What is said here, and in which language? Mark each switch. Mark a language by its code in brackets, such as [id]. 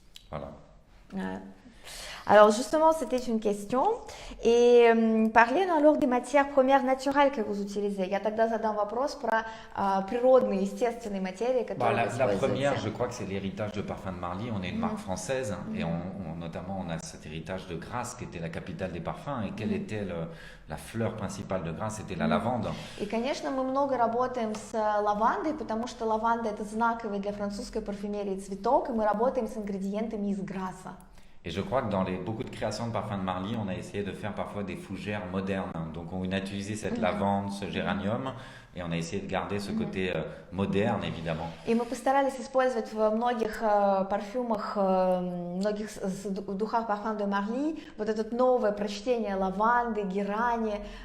[fr] Voilà. Alors justement, c'était une question. Et parlez alors des matières premières naturelles que vous utilisez. [ru] Я тогда задам вопрос про природные, естественные материи, которые [fr] La [ru] вы используете. [fr] première, je crois que c'est l'héritage de Parfums de Marly. On est une marque française et notamment on a cet héritage de Grasse qui était la capitale des parfums. Et quelle était la fleur principale de Grasse? C'était la lavande. [ru] И, конечно, мы много работаем с лавандой, потому что лаванда – это знаковый для французской парфюмерии цветок, и мы работаем с ингредиентами из Грасса. [fr] Et je crois que dans beaucoup de créations de parfums de Marly, on a essayé de faire parfois des fougères modernes. Donc on a utilisé cette lavande, ce géranium, et on a essayé de garder ce côté moderne, évidemment. [ru] И мы постарались использовать в многих парфюмах, многих духах Parfum de Marly вот это новое прочтение лаванды, герани.